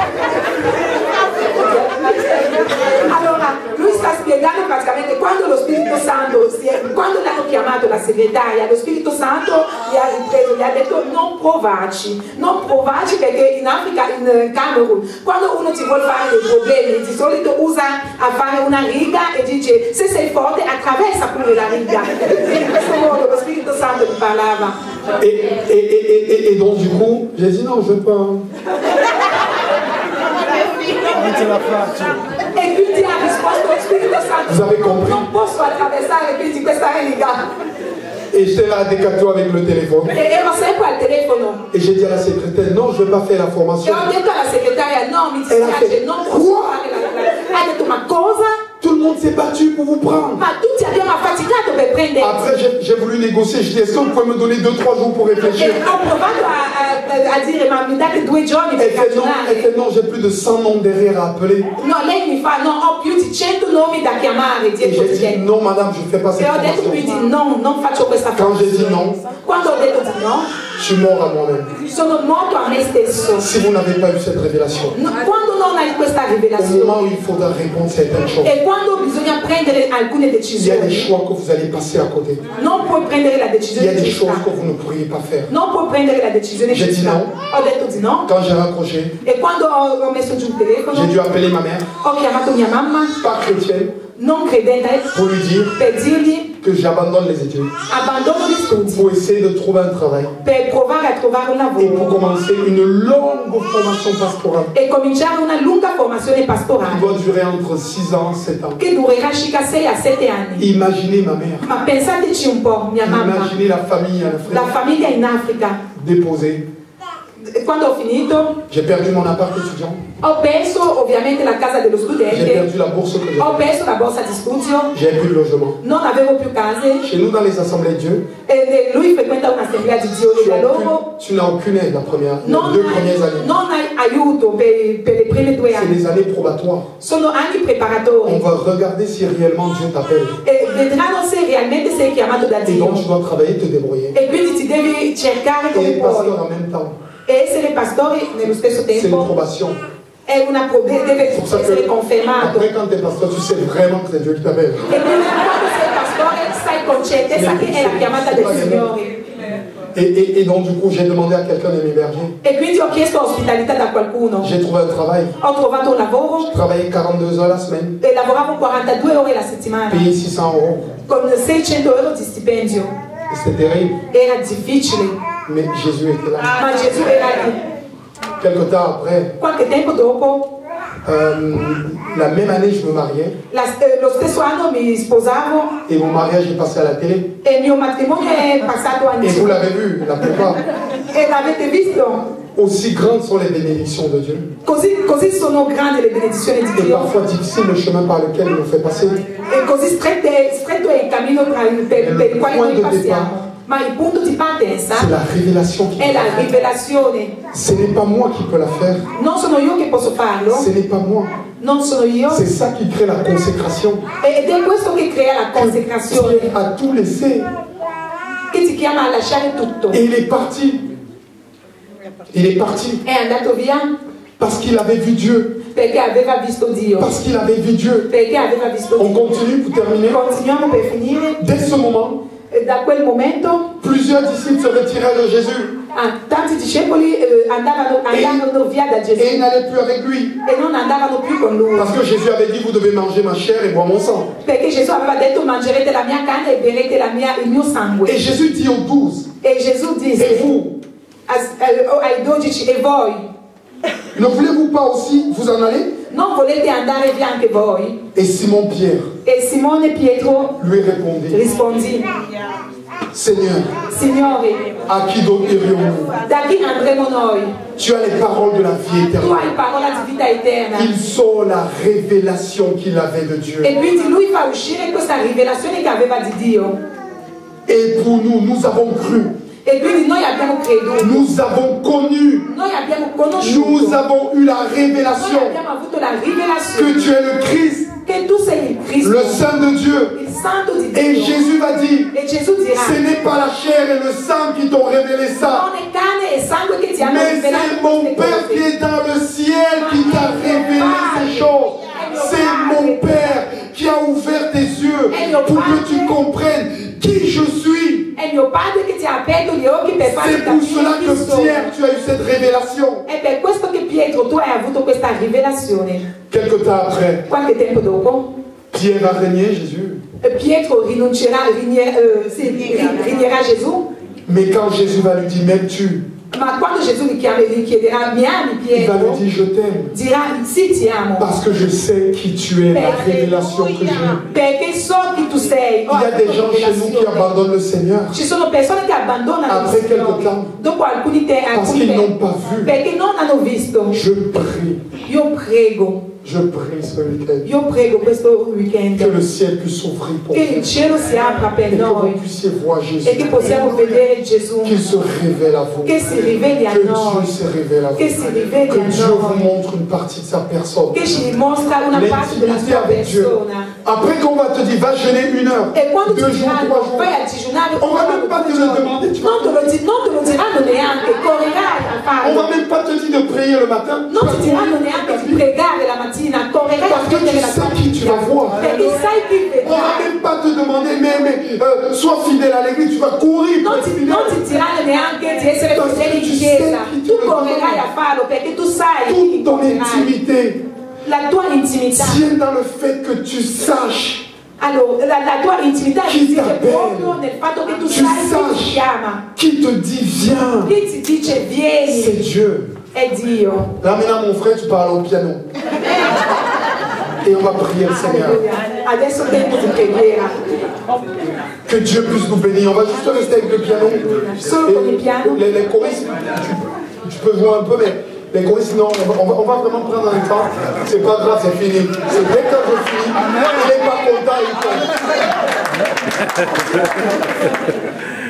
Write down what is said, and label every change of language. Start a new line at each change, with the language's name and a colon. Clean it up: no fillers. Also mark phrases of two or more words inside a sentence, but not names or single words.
Italian: Allora, lui sta spiegando praticamente quando lo Spirito Santo, quando l'hanno chiamato la segretaria, lo Spirito Santo gli ha ripreso, gli ha detto non provarci perché in Africa, in Camerun, quando uno ti vuole fare dei problemi, di solito usa a fare una riga e dice se sei forte attraversa pure la riga. In questo modo lo Spirito Santo gli parlava.
French: Et donc du coup, j'ai dit non, je veux pas.
Italian: E quindi ha risposto lo Spirito Santo,
French: Vous avez compris?
Italian: non posso attraversare quindi questa riga.
French: Et j'étais là à Décathlon avec le téléphone.
Italian: E ero sempre al telefono.
French: Et j'ai dit à la secrétaire, non, je ne veux pas faire la
Italian: E
French: formation.
Italian: ho detto alla segretaria, no, mi E la dispiace, non posso fare la... Ha detto, ma cosa?
French: Tout le monde s'est battu pour vous prendre.
Italian: Ma tutti abbiamo affaticato per prendere.
French: Après, j'ai voulu négocier. Je dis, est-ce que vous pouvez me donner 2-3 jours pour
Italian: E
French: réfléchir?
Italian: ho provato a dire, ma mi date 2 giorni per
French: Elle
Italian: ragionare.
French: fait non, j'ai plus de 100 noms derrière à appeler.
Italian: No, lei mi fa, no, ho più di 100 nomi da chiamare
French: Et
Italian: dietro
French: j'ai
Italian: di
French: dit,
Italian: te.
French: non, madame, je ne fais pas cette
Italian: E ho detto
French: formation.
Italian: quindi no, non faccio questa
French: Quand j'ai dit
Italian: formazione.
French: non,
Italian: Quando ho detto di no,
French: je suis mort à moi-même.
Italian: sono morto a me stesso.
French: Si vous n'avez pas eu cette révélation,
Italian: No, quando non hai questa
French: au moment
Italian: rivelazione
French: où il faudra répondre à certaines choses,
Italian: e quando bisogna prendere alcune
French: il y a des
Italian: decisioni,
French: choix que vous allez passer à côté.
Italian: non puoi prendere la
French: Il y a
Italian: decisione
French: des
Italian: giusta.
French: choses que vous ne pourriez pas faire.
Italian: Non puoi prendere la decisione
French: J'ai dit
Italian: giusta.
French: no.
Italian: Ho detto di no.
French: Quand j'ai raccroché,
Italian: E quando ho messo giù il telefono,
French: j'ai dû appeler ma mère,
Italian: ho chiamato mia mamma,
French: pas chrétienne,
Italian: non credente,
French: pour lui dire
Italian: per dirgli
French: que j'abandonne les études
Italian: abbandono gli studi
French: pour essayer de trouver un travail
Italian: per provare a trovare un
French: et pour
Italian: lavoro
French: commencer une longue formation pastorale
Italian: e cominciare una lunga formazione
French: qui
Italian: pastorale
French: doit durer entre 6 ans et 7 ans.
Italian: che durerà circa 6 a 7 anni.
French: Imaginez ma mère,
Italian: Ma pensateci un po', mia mamma,
French: imaginez la famille,
Italian: la
French: la frère
Italian: famiglia in Africa.
French: déposée.
Italian: Quando ho finito,
French: J'ai perdu mon appart étudiant,
Italian: ho perso ovviamente la casa dello
French: j'ai
Italian: studente,
French: perdu la bourse que
Italian: ho
French: j'avais,
Italian: perso la borsa di studio,
French: j'ai plus de logement.
Italian: non avevo più case.
French: Chez nous, dans les assemblées de Dieu,
Italian: E lui frequenta un'assemblea di Dio e da loro
French: tu n'as aucune aide les
Italian: non
French: 2 premières années.
Italian: hai aiuto per le prime 2
French: C'est
Italian: anni.
French: les années probatoires.
Italian: Sono anni
French: On
Italian: preparatori
French: va regarder si réellement Dieu t'appelle.
Italian: e vedranno se realmente sei chiamato da
French: Et donc tu
Italian: Dio.
French: dois travailler, te débrouiller.
Italian: E quindi ti devi cercare
French: Et
Italian: come
French: pasteur
Italian: puoi.
French: en même temps.
Italian: E essere pastore nello stesso
French: C'est une
Italian: tempo
French: probation.
Italian: è deve
French: C'est pour ça
Italian: essere
French: que
Italian: confermato.
French: après quand tu es pasteur, tu sais vraiment que c'est Dieu qui t'appelle.
Italian: E quindi quando sei pastore sai con certezza che è la chiamata del Signore.
French: Et donc du coup, j'ai demandé à quelqu'un de m'héberger.
Italian: E quindi ho chiesto ospitalità da qualcuno.
French: J'ai trouvé un travail.
Italian: Ho trovato un lavoro
French: Je travaillais 42 heures la semaine,
Italian: e lavoravo 42 ore la settimana
French: payé 600 €.
Italian: con 600 euro di stipendio.
French: Et c'était terrible.
Italian: Era difficile,
French: Mais Jésus était là.
Italian: ma Gesù era lì.
French: Quelque temps après,
Italian: Qualche tempo dopo,
French: la même année, je me mariais.
Italian: lo stesso anno mi sposavo
French: Et mon mariage est passé à la télé.
Italian: e il mio matrimonio è passato a
French: Et vous l'avez vu, la plupart.
Italian: E l'avete visto?
French: Aussi grandes sont les bénédictions de Dieu.
Italian: Così sono grandi le benedizioni di
French: Et
Italian: Dio.
French: parfois difficile le chemin par lequel il nous fait passer.
Italian: E così stretto è il cammino per il quale noi passiamo. Ma il punto di partenza
French: C'est la révélation qui
Italian: è la
French: me fait.
Italian: rivelazione.
French: Ce n'est pas moi qui peux la faire.
Italian: Non sono io che posso farlo,
French: Ce n'est pas moi.
Italian: non sono io.
French: C'est ça qui crée la consécration.
Italian: Ed è questo che crea la consecrazione,
French: Dieu a tout laissé.
Italian: che ti chiama a lasciare tutto.
French: Et il est parti. Il est parti.
Italian: È andato via
French: Parce qu'il avait vu Dieu.
Italian: perché aveva visto Dio.
French: Parce qu'il avait vu Dieu.
Italian: Perché aveva visto
French: On
Italian: Dio.
French: continue pour terminer.
Italian: Continuiamo per finire.
French: Dès ce moment,
Italian: E da quel momento
French: plusieurs disciples se retiraient de Jésus.
Italian: tanti discepoli andavano via da
French: Et
Italian: Gesù
French: ils n'allaient plus avec lui.
Italian: e non andavano più con lui.
French: Parce que Jésus avait dit, vous devez manger ma chair et boire mon sang.
Italian: Perché Gesù aveva detto mangerete la mia carne e berrete il mio sangue.
French: Et Jésus dit aux 12,
Italian: E Gesù
French: et
Italian: disse
French: vous,
Italian: ai 12, e voi
French: ne voulez-vous pas aussi vous en aller?
Italian: non volete andare via anche voi?
French: Et Simon Pierre
Italian: E Simone Pietro
French: lui répondit,
Italian: rispondì,
French: Seigneur,
Italian: Signore,
French: à qui donc irions-nous?
Italian: da chi andremo noi?
French: Tu as les paroles de la vie
Italian: Tu
French: éternelle.
Italian: hai parola di vita eterna.
French: Ils sont la révélation qu'il avait de Dieu.
Italian: E quindi lui fa uscire questa rivelazione che aveva di Dio.
French: Et pour nous, nous avons cru.
Italian: E quindi noi abbiamo creduto,
French: Nous avons connu.
Italian: noi abbiamo conosciuto,
French: Nous avons eu la
Italian: noi
French: révélation
Italian: abbiamo avuto la
French: que
Italian: rivelazione
French: tu es le Christ,
Italian: che tu sei il Cristo,
French: le Saint de Dieu.
Italian: il Santo di
French: Et
Italian: Dio.
French: Jésus va dire,
Italian: E Gesù dirà,
French: ce n'est pas la chair et le sang qui t'ont révélé ça,
Italian: non è carne e sangue che ti hanno
French: mais
Italian: rivelato
French: c'est mon
Italian: queste
French: Père qui
Italian: cose.
French: est dans le ciel qui t'a révélé ces choses. C'est mon Père qui a ouvert tes yeux pour que tu comprennes qui je suis.
Italian: È mio padre che ti ha aperto gli occhi per farti
French: C'est pour cela
Italian: capire chi
French: que
Italian: sono.
French: Pierre, tu as eu cette révélation.
Italian: È per questo che Pietro, tu hai avuto questa rivelazione.
French: Quelque temps après,
Italian: Qualche tempo dopo,
French: Pierre va régner Jésus.
Italian: Pietro rinuncerà a Gesù,
French: Mais quand Jésus va lui dire, m'aimes-tu?
Italian: ma quando Gesù gli chiederà, mi ami
French: Il va lui
Italian: Pietro,
French: dire, je t'aime.
Italian: dirà, sì ti amo,
French: Parce que je sais qui tu es, la révélation que j'ai.
Italian: perché so chi tu sei. Ho
French: Il y a des
Italian: avuto
French: gens chez nous qui
Italian: rivelazione.
French: abandonnent le Seigneur
Italian: Ci sono persone che abbandonano
French: Après
Italian: il Signore
French: quelque temps.
Italian: dopo alcuni
French: parce qu'ils n'ont pas vu.
Italian: perché non hanno visto.
French: Je prie,
Italian: Io prego
French: ce week-end,
Italian: Io prego questo weekend
French: que le ciel puisse s'ouvrir pour
Italian: che
French: vous.
Italian: il cielo si apra per
French: Et que vous
Italian: noi
French: puissiez voir Jésus.
Italian: e che possiamo vedere Gesù,
French: Qu'il se révèle à vous.
Italian: che si riveli a
French: Que Dieu
Italian: noi,
French: se révèle à vous.
Italian: che si riveli
French: Que
Italian: a
French: Dieu vous
Italian: noi,
French: montre une partie de sa personne.
Italian: che ci mostra una parte della
French: L'intimité
Italian: sua
French: avec Dieu.
Italian: persona.
French: Après qu'on va te dire, va jeûner 1 heure,
Italian: E quando
French: 2
Italian: ti
French: jours, 3
Italian: diranno
French: jours,
Italian: vai a digiunare,
French: on va même pas te le demander. Tu
Italian: non
French: vas-
Italian: te lo diranno neanche, correrai a
French: On
Italian: farlo.
French: va même pas te dire de prier le matin. Tu
Italian: Non
French: vas
Italian: ti diranno
French: courir
Italian: neanche
French: ta
Italian: di
French: vie.
Italian: pregare la mattina, correrai a
French: Parce que
Italian: prendere
French: tu
Italian: la tua
French: sais qui tu vas voir.
Italian: perché sai chi
French: On va
Italian: vedrai.
French: même pas te demander, mais sois fidèle à l'église, tu vas courir pour
Italian: Non
French: être
Italian: ti
French: fidèle.
Italian: diranno neanche di essere fedele in chiesa, tu correrai a farlo perché tu sai chi
French: Toute ton
Italian: incontrerai.
French: intimité
Italian: La tua intimità,
French: tient dans le fait que tu saches,
Italian: allora, la tua intimità Chi risiede
French: t'appelle?
Italian: proprio nel fatto che tu
French: Tu
Italian: sai chi
French: saches.
Italian: ti chiama,
French: qui te dit viens,
Italian: chi ti dice
French: c'est
Italian: vieni,
French: Dieu.
Italian: è Dio.
French: Là maintenant mon frère, tu parles au piano. Et on va prier le Seigneur.
Italian: Alleluia. Adesso tempo di preghiera.
French: Que Dieu puisse nous bénir. On va juste rester avec le piano.
Italian: Solo con il piano.
French: Les choristes, tu peux jouer un peu, mais les choristes, non, on va vraiment prendre un temps. C'est pas grave, c'est fini. C'est dès que je finis, il n'est pas content, il fait.